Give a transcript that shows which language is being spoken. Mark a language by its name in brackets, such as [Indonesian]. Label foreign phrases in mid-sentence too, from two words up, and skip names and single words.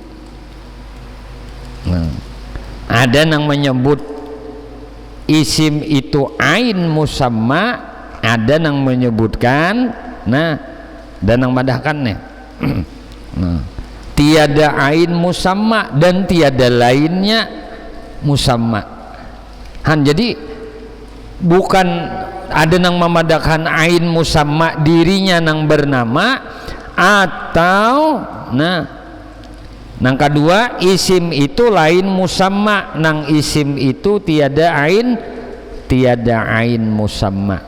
[Indonesian] Nah, ada yang menyebut isim itu [Arabic] ain musamma, [Indonesian] ada yang menyebutkan dan yang madahkannya tiada [Arabic] ain musamma [Indonesian] dan tiada lainnya musamma. [Banjar] Jadi bukan ada yang memadahkan [Arabic] ain musamma [Banjar] dirinya nang bernama, atau nang kedua isim itu lain musamma, nang isim itu tiada [Arabic] ain musamma.